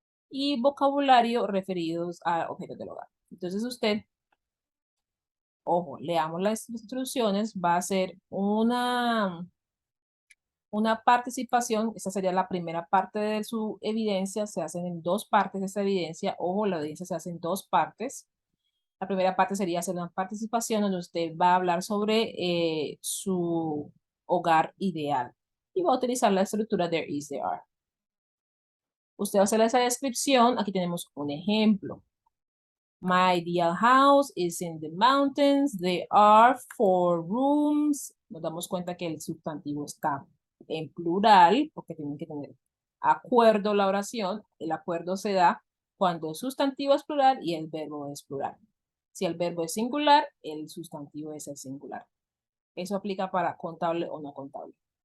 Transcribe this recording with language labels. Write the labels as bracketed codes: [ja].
[es] Y vocabulario referidos a objetos del hogar. Entonces usted, ojo, leamos las instrucciones, va a hacer una participación, esta sería la primera parte de su evidencia, se hacen en dos partes esta evidencia, ojo, la evidencia se hace en dos partes. La primera parte sería hacer una participación donde usted va a hablar sobre su hogar ideal y va a utilizar la estructura [en] there is, there are. [es] Usted va a hacer esa descripción, aquí tenemos un ejemplo. [en] My ideal house is in the mountains. There are 4 rooms. [es] Nos damos cuenta que el sustantivo está en plural, porque tienen que tener acuerdo la oración. El acuerdo se da cuando el sustantivo es plural y el verbo es plural. Si el verbo es singular, el sustantivo es el singular. Eso aplica para contable o no contable.